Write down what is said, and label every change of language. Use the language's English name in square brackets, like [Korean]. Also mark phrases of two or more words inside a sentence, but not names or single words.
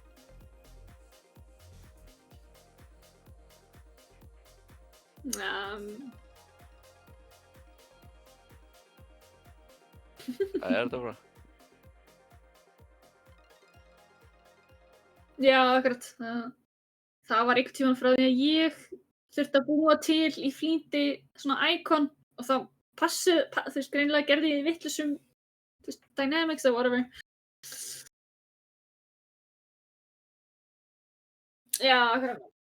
[Icelandic] Það er þetta bara. Já, akkurat. Það var einhvern tímann frá því að ég þurfti að búa til í flýti svona icon og þá þú veist, greinilega gerði ég vitlausum, þú veist, [English] dynamics or whatever. [Icelandic] Já, akkurat.